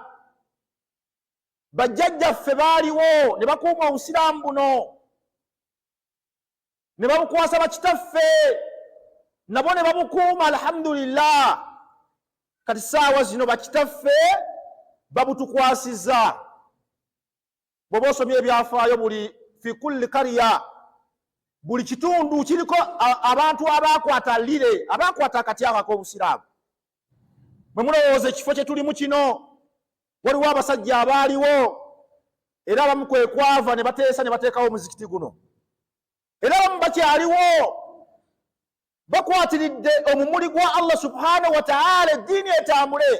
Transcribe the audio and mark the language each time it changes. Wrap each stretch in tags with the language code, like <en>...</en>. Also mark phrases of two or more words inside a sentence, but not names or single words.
<lg>Bajjajjaffe baaliwo ne bakuuma Obusiraamu buno, ne babukwasa bakitaffe, nabo ne babukuuma alhamdulillah. Kati saawa zino bakitaffe babutukwasiza. Bw'oba osomye ebyafaayo buli</lg> <ar>في كل قرية,</ar> <lg>buli kitundu kiriko abantu abakwata lire, abakwata akatyaka k'Obusiraamu. Bwe mulowooza ekifo kye tulimu kino, waliwo abasajja abaaliwo, era abamu kwe kwava ne bateesa ne bateekawo omuzikiti guno, era abamu bakyaliwo bakwatiridde omumuli gwa</lg> <ar>الله سبحانه وتعالى,</ar> <lg>eddiini etambule.</lg>